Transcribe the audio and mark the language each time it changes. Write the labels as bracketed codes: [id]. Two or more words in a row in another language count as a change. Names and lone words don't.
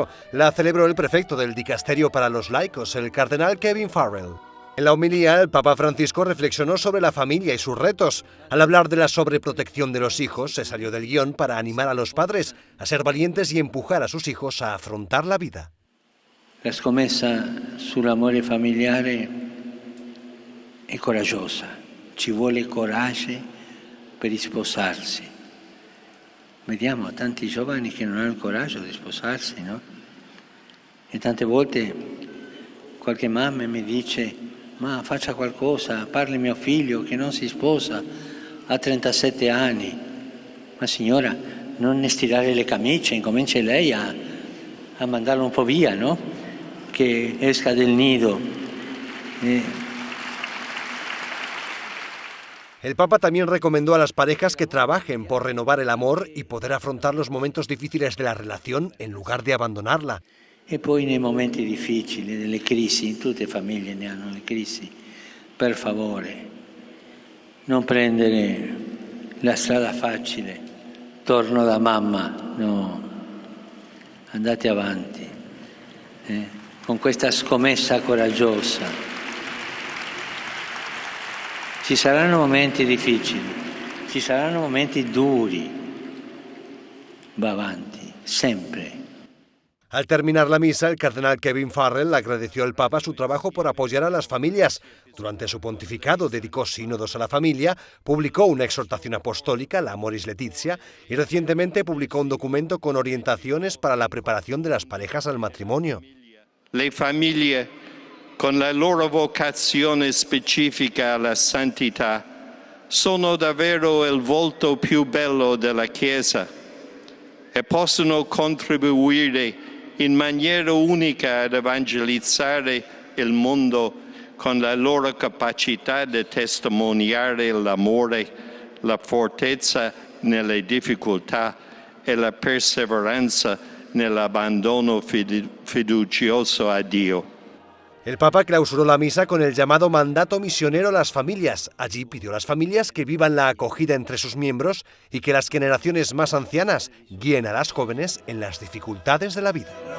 [es] La celebró el prefecto del Dicasterio para los Laicos, el cardenal Kevin Farrell. En la homilía, el Papa Francisco reflexionó sobre la familia y sus retos. Al hablar de la sobreprotección de los hijos, se salió del guión para animar a los padres a ser valientes y empujar a sus hijos a afrontar la vida. [it] La scommessa sull'amore familiare è coraggiosa. Ci vuole coraggio per sposarsi. Vediamo tanti giovani che non hanno il coraggio di sposarsi, no? E tante volte qualche mamma mi dice: ma faccia qualcosa, parli mio figlio che non si sposa, ha 37 anni. Ma signora, non stirare le camicie, incomincia lei a mandarlo un po' via, no? Che esca del nido. [es] El Papa también recomendó a las parejas que trabajen por renovar el amor y poder afrontar los momentos difíciles de la relación en lugar de abandonarla. [it] E poi nei momenti difficili, delle crisi, in tutte le famiglie ne hanno le crisi, per favore, non prendere la strada facile, torno da mamma, no, andate avanti, con questa scommessa coraggiosa. Ci saranno momenti difficili, ci saranno momenti duri, va avanti, sempre. [es] Al terminar la misa, el cardenal Kevin Farrell agradeció al Papa su trabajo por apoyar a las familias. Durante su pontificado dedicó sínodos a la familia, publicó una exhortación apostólica, la Amoris Laetitia, y recientemente publicó un documento con orientaciones para la preparación de las parejas al matrimonio. [it] Le famiglie, con la loro vocazione specifica alla santità, sono davvero il volto più bello della Chiesa e possono contribuire in maniera unica ad evangelizzare il mondo con la loro capacità di testimoniare l'amore, la fortezza nelle difficoltà e la perseveranza nell'abbandono fiducioso a Dio. [es] El Papa clausuró la misa con el llamado mandato misionero a las familias. Allí pidió a las familias que vivan la acogida entre sus miembros y que las generaciones más ancianas guíen a las jóvenes en las dificultades de la vida.